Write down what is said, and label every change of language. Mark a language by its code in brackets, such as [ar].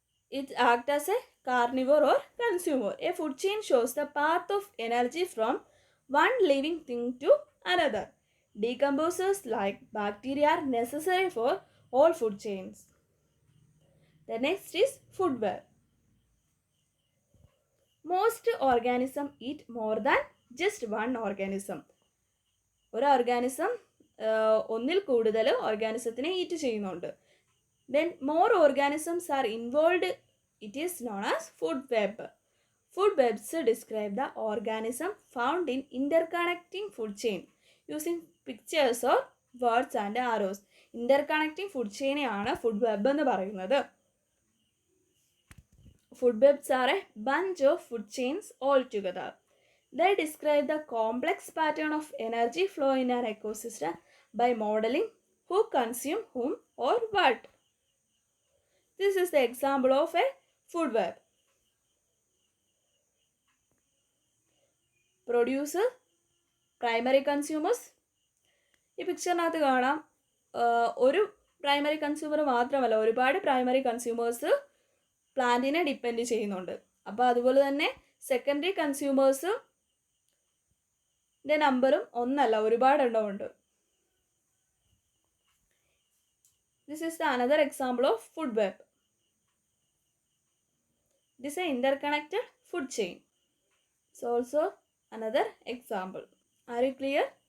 [en] It acts as a carnivore or consumer. A food chain shows the path of energy from one living thing to another. Decomposers like bacteria are necessary for all food chains. The next is food web. Most organisms eat more than just one organism. [ml] ഒരു organism ഒന്നിൽ കൂടുതൽ ഓർഗാനിസത്തിനെ eat ചെയ്യുന്നുണ്ട്. [en] Then more organisms are involved. It is known as food web. Food webs describe the organism found in interconnecting food chain using pictures or words and arrows. [ml] Interconnecting food chain ആണ് food web എന്ന് പറയുന്നത്. [en] Food webs are a bunch of food chains all together. They describe the complex pattern of energy flow in an ecosystem by modeling who consume whom or what. This is the example of a food web. Producer, primary consumers. [ml] ഈ പിക്ചറിനകത്ത് കാണാം ഒരു primary consumer മാത്രമല്ല, ഒരുപാട് primary consumers പ്ലാന്റിനെ depend ചെയ്യുന്നുണ്ട്. അപ്പോൾ അതുപോലെ തന്നെ secondary കൺസ്യൂമേഴ്സിൻ്റെ നമ്പറും ഒന്നല്ല, ഒരുപാട് എണ്ണമുണ്ട്. [en] This is the another example of food web. It is an interconnected food chain. It's also another example. Are you clear?